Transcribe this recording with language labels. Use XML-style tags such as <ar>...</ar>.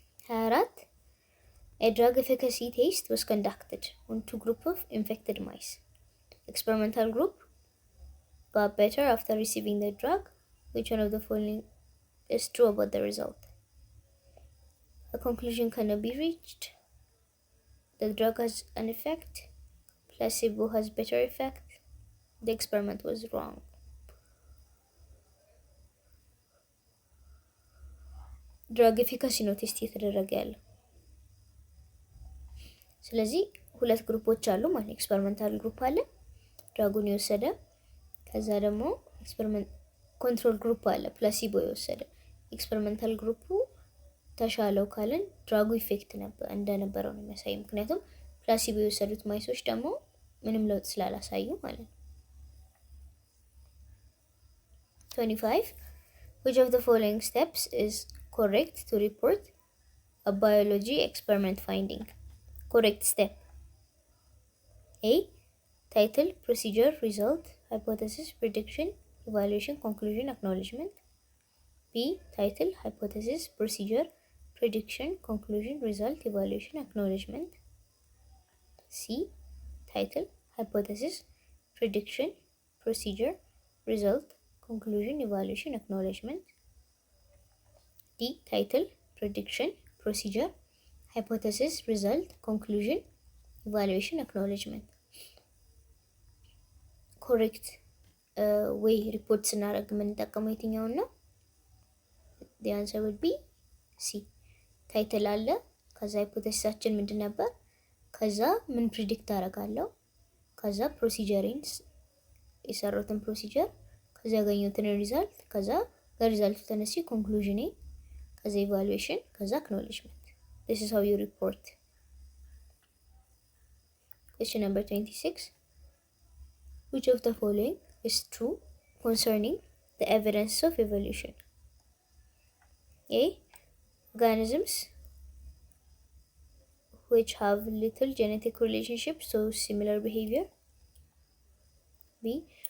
<en>24 A drug efficacy test was conducted on 2 groups of infected mice. Experimental group got better after receiving the drug. Which one of the following is true about the result? A conclusion cannot be reached. The drug has an effect. Placebo has better effect. The experiment was wrong.</en> <am>ድራግ ኤፊካሲ ነው ቴስት እየተደረገ ያለው። ስለዚህ ሁለት ግሩፖች አሉ ማለት ኤክስፐሪመንታል ግሩፕ አለ ድራጉን የወሰደ፣ ከዛ ደግሞ ኤክስፐሪመንት ኮንትሮል ግሩፕ አለ ፕላሲቦ የወሰደ። ኤክስፐሪመንታል ግሩፑ ተሻለው ካለን ድራጉ ኢፌክት እንደነበረው ነው የሚያሳይ። ምክንያቱም ፕላሲቦ የወሰዱት ማይሶች ደግሞ ምንም ለውጥ ስላላሳዩ ማለት ነው።</am> <en>25 Which of the following steps is correct to report a biology experiment finding? Correct step. A. Title, procedure, result, hypothesis, prediction, evaluation, conclusion, acknowledgement. B. Title, hypothesis, procedure, prediction, conclusion, result, evaluation, acknowledgement. C. Title, hypothesis, prediction, procedure, result, conclusion, evaluation, acknowledgement. D. Title, prediction, procedure, hypothesis, result, conclusion, evaluation, acknowledgement. Correct way report</en> <am>ስናደርግ የምንጠቀመው የትኛውን ነው?</am> <en>The answer would be C.</en> <am>ታይትል አለ፣ ከዛ ሃይፖቴሲሳችን ምንድን ነበር፣ ከዛ ምን ፕሪዲክት አደርጋለሁ፣ ከዛ ፕሮሲጀሪን የሰራሁትን ፕሮሲጀር፣ ከዛ ያገኘሁትን ሪዛልት፣ ከዛ ከሪዛልቱ ተነስቼ ኮንክሉዥኔ፣ ከዛ ኢቫሉዌሽን፣ ከዛ አክኖሌጅመንት።</am> <en>This is how you report. Question number 26. Which of the following is true concerning the evidence of evolution? A. Organisms which have little genetic relationship so similar behavior. B.</en>